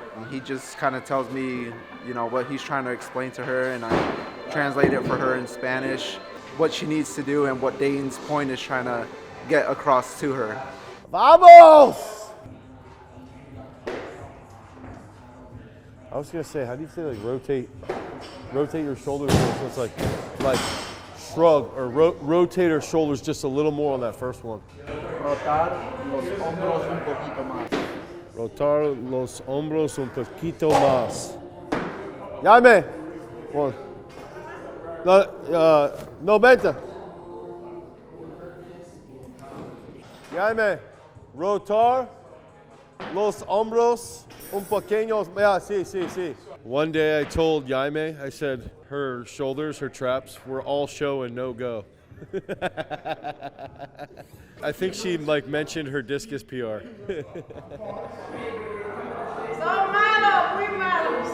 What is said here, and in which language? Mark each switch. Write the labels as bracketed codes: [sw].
[en] And he just kind of tells me, what he's trying to explain to her, and I translate it for her in Spanish, what she needs to do and what Dane's point is trying to get across to her. [es] Vamos! [en] I was gonna say, how do you say like rotate your shoulders so it's like shrug or rotate her shoulders just a little more on that first one. [es] Rotar los hombros un poquito más. Rotar los hombros un poquito más. [en] Yaime. One. No, [es] vente. [en] Yaime. [es] Rotar los hombros un pequeño. [en] Yeah, sí. One day I told Yaime, I said her shoulders, her traps were all show and no go. I think she mentioned her discus PR. [es] So malo, muy malo.